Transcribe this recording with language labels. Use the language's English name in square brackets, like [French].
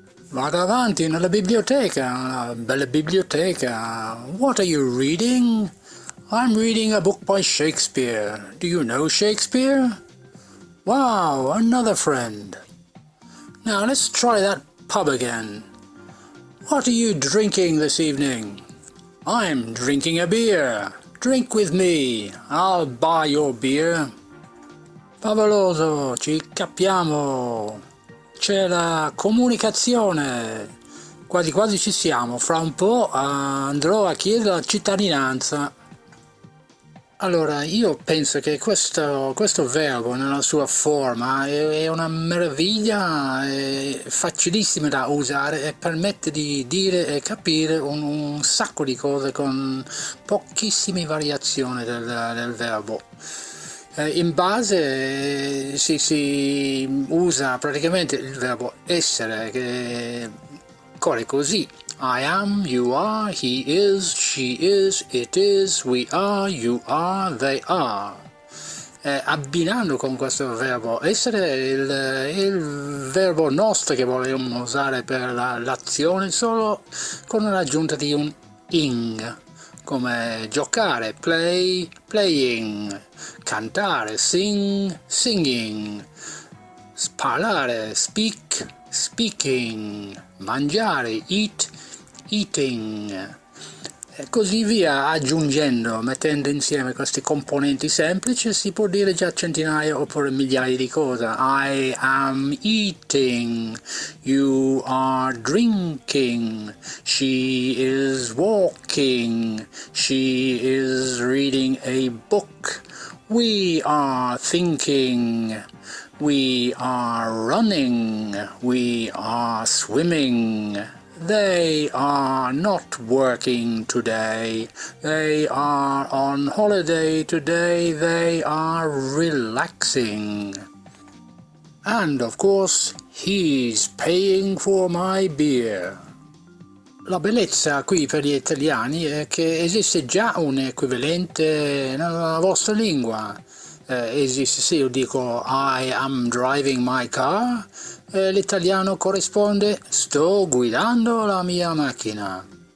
[Italian] Vado avanti nella biblioteca, una bella biblioteca. [English] What are you reading? I'm reading a book by Shakespeare. Do you know Shakespeare? Wow, another friend. Now let's try that pub again. What are you drinking this evening? I'm drinking a beer. Drink with me, I'll buy your beer. [Italian] Favoloso, ci capiamo. C'è la comunicazione. Quasi ci siamo. Fra un po' andrò a chiedere la cittadinanza. Allora, io penso che questo verbo nella sua forma è una meraviglia, è facilissima da usare e permette di dire e capire un sacco di cose con pochissime variazioni del verbo. In base si usa praticamente il verbo essere, che corre così. [English] I am, you are, he is, she is, it is, we are, you are, they are. [Italian] Abbinando con questo verbo essere il verbo nostro che vogliamo usare per l'azione solo con l'aggiunta di un ing, come giocare, play, playing, cantare, sing, singing, parlare, speak, speaking, mangiare, eat, eating, e così via, aggiungendo, mettendo insieme questi componenti semplici, si può dire già centinaia oppure migliaia di cose. [English] I am eating, you are drinking, she is walking, she is reading a book, we are thinking, we are running, we are swimming. They are not working today. They are on holiday today. They are relaxing. And of course, he's paying for my beer. [Italian] La bellezza qui per gli italiani è che esiste già un equivalente nella vostra lingua. Esiste, se io dico [English] I am driving my car, [Italian] l'italiano corrisponde sto guidando la mia macchina.